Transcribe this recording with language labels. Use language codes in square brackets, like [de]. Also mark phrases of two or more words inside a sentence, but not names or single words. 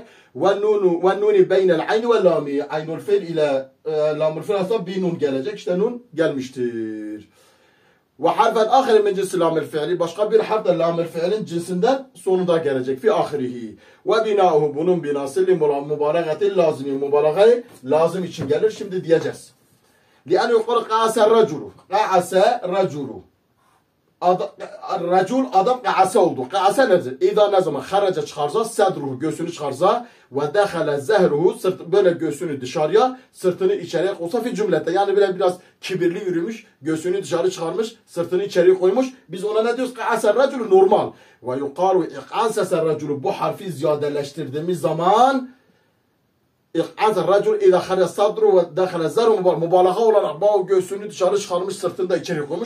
[ar] ونون بين العين واللام. [tr] Aynul fiil ile lamul fiil arasında bir nun gelecek. İşte nun gelmiştir. [ar] وحرفا آخر من جنس لام الفعل. [tr] Başka bir harf de lamul fiilin cinsinden sonunda gelecek. [ar] في آخره. وبناؤه [tr] bunun binası [ar] لمبالغة اللازم. [tr] Mübalağayı lazım için gelir. Şimdi diyeceğiz. [ar] لأنه يقول قعس الرجل. قعس الرجل. [tr] الرجل adam قعسه oldu. Qa'asa nedir? İza ne zaman kharaca çıkarsa sadruhu göğsünü çıkarsa [ar] ودخل ظهره [tr] böyle göğsünü dışarıya sırtını içeriye koysa [ar] في الجملة. [tr] Yani böyle biraz kibirli yürümüş, göğsünü dışarı çıkarmış, sırtını içeriye koymuş. Biz ona ne diyoruz? [ar] قعس الرجل [tr] normal. [ar] ويقال اقعنسس الرجل [tr] bu harfi ziyadeleştirdiğimiz zaman [ar] اقعنسس الرجل إذا خرج صدره ودخل ظهره [tr] mübalağa olarak bu göğsünü dışarı çıkarmış, sırtını da içeriye koymuş.